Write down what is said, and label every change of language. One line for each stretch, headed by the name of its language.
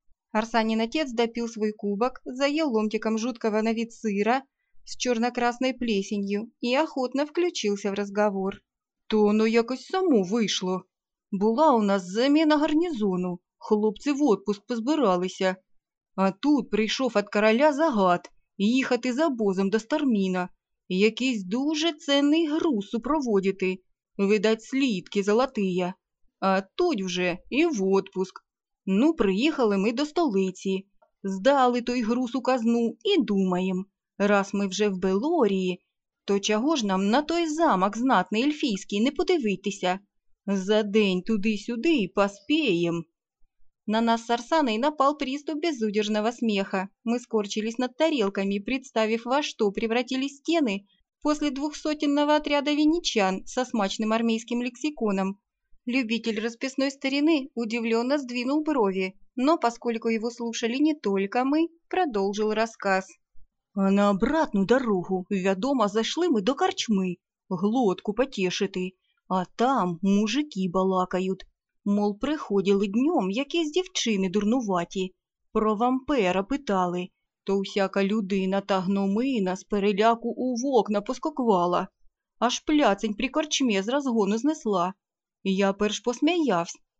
Russian: Арсанин отец допил свой кубок, заел ломтиком жуткого на вид сыра с черно-красной плесенью и охотно включился в разговор.
Ukrainian: «То оно якось само вышло. Була у нас замена гарнизону, хлопцы в отпуск позбиралися. А тут прийшов от короля загад їхати за обозом до Старміна, якийсь дуже цінний груз супроводити, видать слідки золотия. А тут вже і в отпуск. Ну, приїхали ми до столиці, здали той груз у казну і думаємо, раз ми вже в Белорії, то чого ж нам на той замок знатний ельфійський не подивитися? За день туди-сюди поспієм».
Russian: На нас с Арсаной напал приступ безудержного смеха. Мы скорчились над тарелками, представив, во что превратились стены после 200-ного отряда венечан со смачным армейским лексиконом. Любитель расписной старины удивленно сдвинул брови, но, поскольку его слушали не только мы, продолжил рассказ. «А на обратную дорогу, ведомо, зашли мы до корчмы, глотку потешити, а там мужики балакают. Мол, приходили днем
Ukrainian: якісь дівчини дурнуваті. Про вампера питали. То всяка людина та гномина з переляку у вокна поскоквала. Аж пляцень при корчмі з розгону знесла. Я перш посміявсь.